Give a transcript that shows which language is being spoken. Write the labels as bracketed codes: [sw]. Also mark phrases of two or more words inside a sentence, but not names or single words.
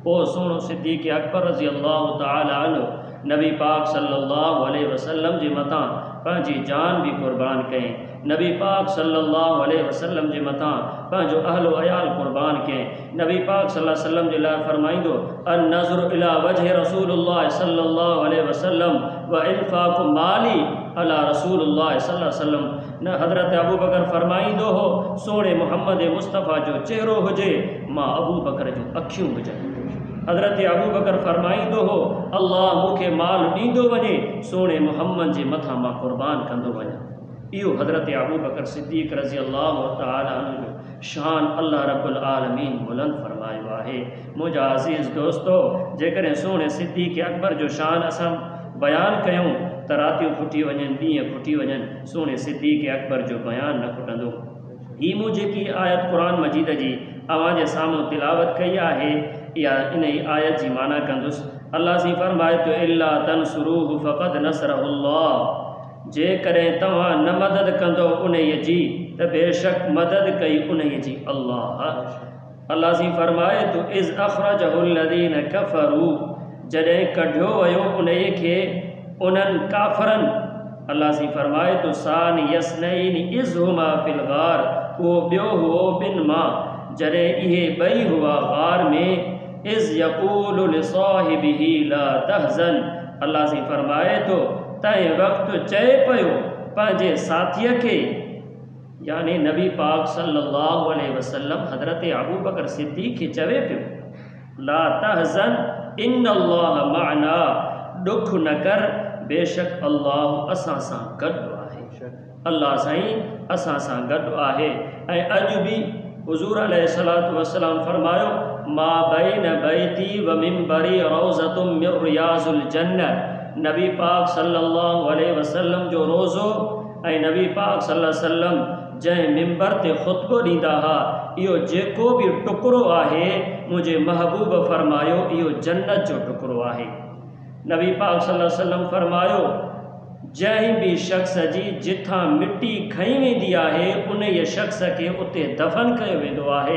[sd] पोइ सोणो सिद्दीक़ अकबर [ar] رضي الله تعالى عنه [sd] नबी पाक [ar] صلى الله عليه وسلم [sd] जे मथां पंहिंजी जान भी क़ुर्बान कयईं। नबी पाक [ar] صلى الله عليه وسلم [sd] जे मथां पंहिंजो अहलो अयाल क़ुर्बान कयईं। नबी पाक [ar] صلى الله عليه وسلم [sd] जे लाइ फरमाईंदो, [ar] النظر إلى وجه رسول الله صلى الله عليه وسلم وإنفاق مالي على رسول الله صلى الله عليه وسلم. [sd] न हज़रत अबू बकर फरमाईंदो हो, सोणे मुहम्मद मुस्तफ़ा जो चेहरो हुजे, मां अबू बकर जो अखियूं हुजनि। हज़रत अबू बकर फरमाईंदो हो, अल्लाह मूंखे माल ॾींदो वञे, सोणे मुहम्मद जे मथां मां क़ुर्बान कंदो वञा। इहो हज़रत अबू बकर सिद्दीक़ [ar] رضي الله تعالى عنه [sd] जो शान [ar] الله رب العالمين [sd] बुलंद फरमायो आहे। मुंहिंजा अज़ीज़ दोस्तो, जेकॾहिं सोणे सिद्दीक़ अकबर जो शान असां बयानु कयूं त रातियूं खुटी वञनि, ॾींहं खुटी वञनि, सोने सिद्दीक़ अकबर जो बयान न खुटंदो। ही मूं जेकी आयत क़ुरान मजीद जी अवां जे साम्हूं तिलावत कई आहे, या इन ई आयत जी माना कंदुसि। अल्लाह सी फरमाए तो [ar] إلا تنصروه فقد نصره الله, [sd] जेकॾहिं तव्हां न मदद कंदो उन जी त बेशक मदद कई उन जी अल्लाह। अल्लाह सी फरमाए तो [ar] إذ أخرجه الذين كفروا, [sd] जॾहिं कढियो वियो उन खे उन्हनि काफ़रनि। अल्लाह सी फरमाए तो [ar] ثاني اثنين إذ هما في الغار, [sd] उहो ॿियो हुओ ॿिनि मां जॾहिं इहे ॿई हुआ ग़ार में। [ar] إذ يقول لصاحبه لا تحزن, [sd] अल्लाह सी फरमाए तो तंहिं वक़्तु चए पियो पंहिंजे साथीअ खे, यानी नबी पाक [ar] صلى الله عليه وسلم [sd] हज़रत अबू बकर सिद्दीक़ खे चवे पियो, [ar] لا تحزن إن الله معنا, [sd] ॾुख न कर, बेशक अल्लाह असां सां गॾु आहे। अल्लाह साईं असां सां गॾु आहे। ऐं अॼु बि हुज़ूर [ar] عليه الصلاة والسلام [sd] फरमायो, [ar] ما بين بيتي ومنبري روضة من رياض الجنة, [sd] नबी पाक [ar] صلى الله عليه وسلم [sd] जो रोज़ो ऐं नबी पाक [ar] صلى الله عليه وسلم [sd] जंहिं मिंबर ते ख़ुतबो ॾींदा हुआ, इहो जेको बि टुकड़ो आहे मुंहिंजे महबूब फरमायो इहो जन्नत जो टुकड़ो आहे। नबी पाक [ar] صلى الله عليه وسلم [sd] फरमायो, जंहिं बि शख़्स जी जिथां मिट्टी खई वेंदी आहे उन शख़्स खे उते दफ़न कयो वेंदो आहे।